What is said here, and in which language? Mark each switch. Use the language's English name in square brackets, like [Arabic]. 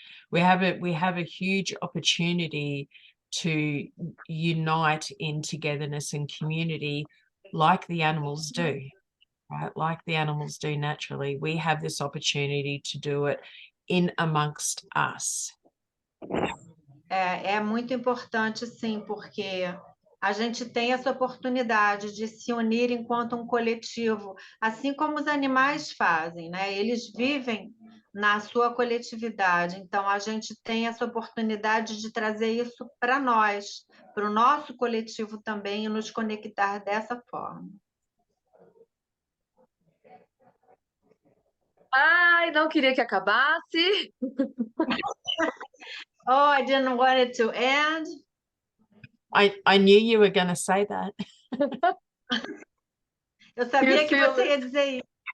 [English] We have a huge opportunity to unite in togetherness and community like the animals do, right? Like the animals do naturally. We have this opportunity to do it in amongst us. [Portuguese] É muito importante, sim, porque a gente tem essa oportunidade de se unir enquanto um coletivo, assim como os animais fazem, né? Eles vivem na sua coletividade, então a gente tem essa oportunidade de trazer isso para nós, para o nosso coletivo também, e nos conectar dessa forma. Ai, não queria que acabasse. [English] Oh, I didn't want it to end. I knew you were going to say that. [Portuguese] Eu sabia que você ia dizer isso.